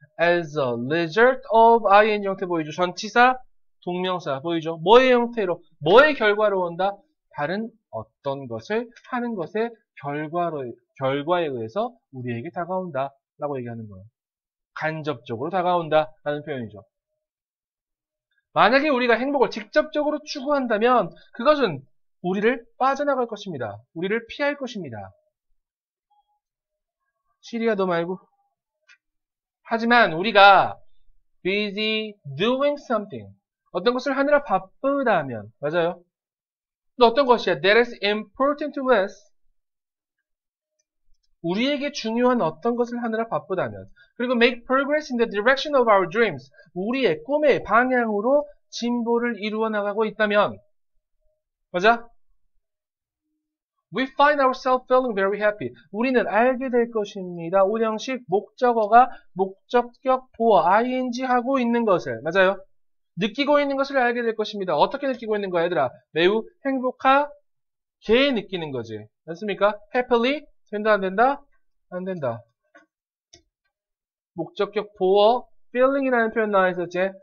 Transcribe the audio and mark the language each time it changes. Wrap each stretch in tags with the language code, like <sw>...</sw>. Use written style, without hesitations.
<en>As a result of ing</en> <ko>형태 보이죠? 전치사, 동명사 보이죠? 뭐의 형태로, 뭐의 결과로 온다? 다른 어떤 것을 하는 것의 결과에 의해서 우리에게 다가온다 라고 얘기하는 거예요. 간접적으로 다가온다 라는 표현이죠. 만약에 우리가 행복을 직접적으로 추구한다면 그것은 우리를 빠져나갈 것입니다. 우리를 피할 것입니다. 시리아 너 말고. 하지만 우리가</ko> <en>busy doing something,</en> <ko>어떤 것을 하느라 바쁘다면, 맞아요? 또 어떤 것이야?</ko> <en>That is important to us.</en> <ko>우리에게 중요한 어떤 것을 하느라 바쁘다면, 그리고</ko> <en>make progress in the direction of our dreams.</en> <ko>우리의 꿈의 방향으로 진보를 이루어 나가고 있다면, 맞아?</ko> <en>We find ourselves feeling very happy.</en> <ko>우리는 알게 될 것입니다. 오형식 목적어가 목적격 보어 ing 하고 있는 것을, 맞아요? 느끼고 있는 것을 알게 될 것입니다. 어떻게 느끼고 있는 거야, 얘들아? 매우 행복하게 느끼는 거지. 맞습니까? happily 된다, 안 된다? 안 된다. 목적격 보어 feeling이라는 표현 나와 있었지.</ko>